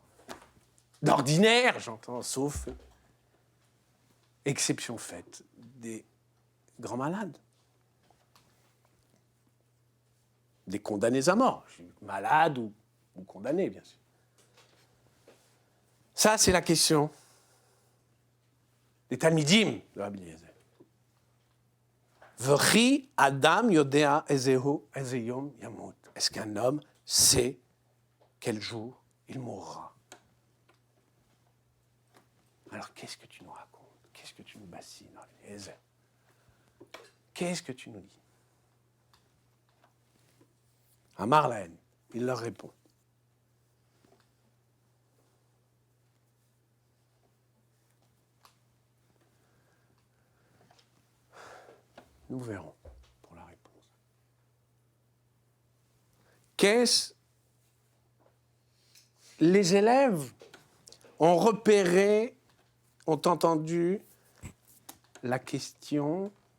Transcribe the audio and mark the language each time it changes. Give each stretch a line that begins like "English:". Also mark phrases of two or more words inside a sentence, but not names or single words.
French: D'ordinaire, j'entends, sauf exception faite des grands malades. Des condamnés à mort. Malades ou condamnés, bien sûr. Ça, c'est la question des Talmidim de Rabbi Eliezer.
Hebrew: וכי אדם יודע איזהו איזה יום ימות.
French: Est-ce qu'un homme sait quel jour il mourra? Alors, qu'est-ce que tu nous racontes? Qu'est-ce que tu nous bassines, Rabbi Eliezer? Qu'est-ce que tu nous dis?
Hebrew: אמר להן,
French: il leur répond. Nous verrons pour la réponse. Qu'est-ce les élèves ont repéré, ont entendu la question.